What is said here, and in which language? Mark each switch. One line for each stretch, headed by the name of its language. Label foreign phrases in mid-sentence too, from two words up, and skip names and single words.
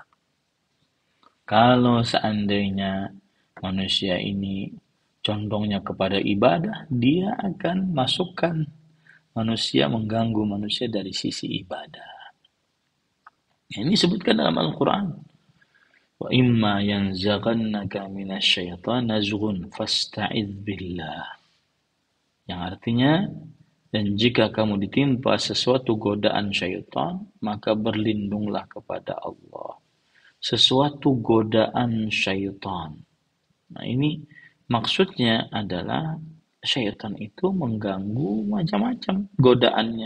Indonesian: Kalau seandainya manusia ini condongnya kepada ibadah, dia akan masukkan manusia, mengganggu manusia dari sisi ibadah. Ini disebutkan dalam Al-Quran.
Arabic: وإما ينزغنك من الشيطان نزغ فاستعذ بالله.
Indonesian: Yang artinya, dan jika kamu ditimpa sesuatu godaan syaitan, maka berlindunglah kepada Allah. Sesuatu godaan syaitan. Nah, ini maksudnya adalah syaitan itu mengganggu macam-macam godaannya.